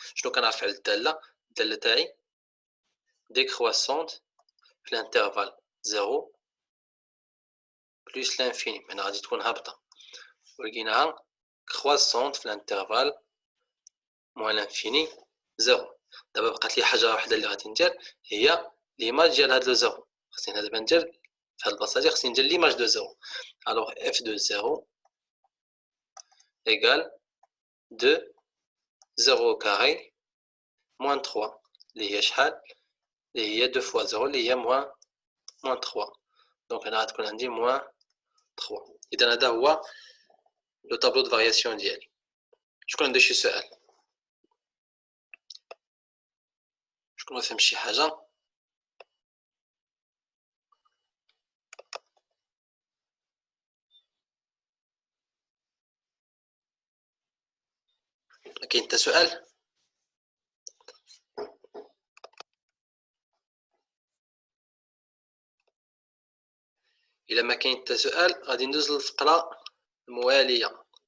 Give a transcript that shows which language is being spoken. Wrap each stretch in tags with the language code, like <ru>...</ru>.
<ar>شنو كنعرف على الداله تاعي؟ décroissante في الانترفال</ar> <fr>0 plus l'infini،</fr> <ar>يعني غادي تكون هابطه ولقيناها</ar> <fr>croissante في l'intervalle moins l'infini 0.</fr> <ar>دابا بقات لي حاجه واحده اللي غادي ندير هي ليماج ديال هاد لو 0. خصني دابا ندير في هاد البلاصه هادي خصني ندير ليماج دو 0.</ar> <fr>alors f de 0 égale 2 0 au carré moins 3</fr> <ar>اللي هي شحال اللي هي</ar> <fr>2 fois 0 اللي هي moins 3.</fr> <ar>دونك هنا غتكون عندي</ar> <fr>moins 3.</fr> <ar>اذا هذا هو لو طابلو دو فارياسيون ديالي. شكون عنده شي سؤال؟ شكون ما فهمش شي حاجه؟ كاين حتى سؤال؟ الا ما كاين حتى سؤال غادي ندوز للفقره المواليه.</ar>